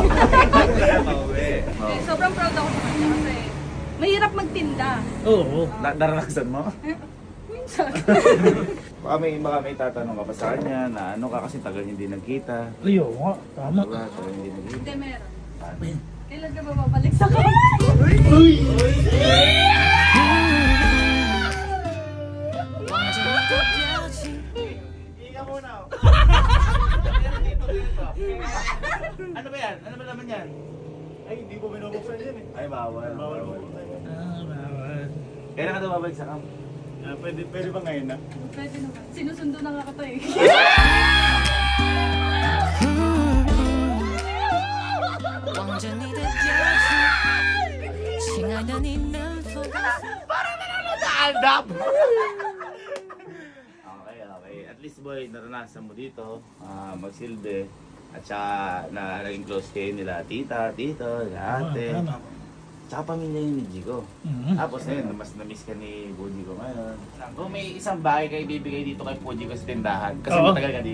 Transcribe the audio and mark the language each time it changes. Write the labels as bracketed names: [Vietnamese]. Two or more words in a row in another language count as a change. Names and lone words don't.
[Filipino] Eh, sobrang proud ako sa kanya kasi mahirap magtinda. Oo. Naranasan mo? Minsan. Baka may tatanong ka pa sa kanya na ano ka kasi tagal hindi nagkita. Ay, oo nga. Tama. Diba? Tagal hindi nagkita. Hindi, meron. Kailan ka ba babalik sa kanya? Uy! [Chinese] 望着你的表情。 [Filipino] Higa muna oh. Ano ba yan? Ano ba naman yan? Ay, hindi ko binubuksan yan eh. Ay, bawal. Bawal bubuksan yan. Bawal. Kailan ka dumabalik sa camp? Pwede ba ngayon na? Pwede naman. Sinusundo na nga kita eh. [Chinese] 望着你的表情，亲爱的，你能否告诉我？ [Filipino] Naandap! Okay. [English] At least [Filipino] boy, naranasan mo dito, magsilbi. At saka na naging close kayo nila tita, tito, ate. Tama. Tsaka pamilya yun ni Jigo. Mhm. Tapos ngayon, mas na-miss ka ni Puji ko ngayon. Kung may isang bagay kayo ibibigay dito kay Puji ko sa tindahan, kasi